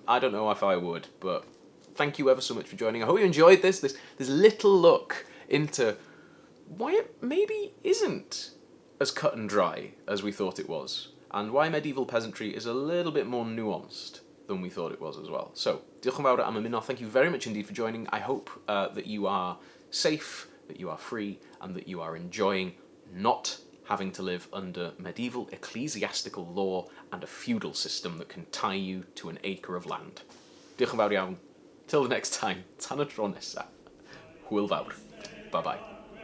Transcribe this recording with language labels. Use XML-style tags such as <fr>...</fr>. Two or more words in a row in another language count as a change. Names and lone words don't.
<en>I don't know if I would, but thank you ever so much for joining. I hope you enjoyed this little look into why it maybe isn't as cut and dry as we thought it was, and why medieval peasantry is a little bit more nuanced than we thought it was as well. So,</en> <cy>diolch yn fawr am ymuno.</cy> <en>Thank you very much indeed for joining. I hope that you are safe, that you are free, and that you are enjoying not having to live under medieval ecclesiastical law and a feudal system that can tie you to an acre of land.</en> <cy>Diolch yn fawr iawn.</cy> <en>Till the next time,</en> <cy>tan y tro nesa. Hwyl fawr.</cy> <en>Bye bye.</en>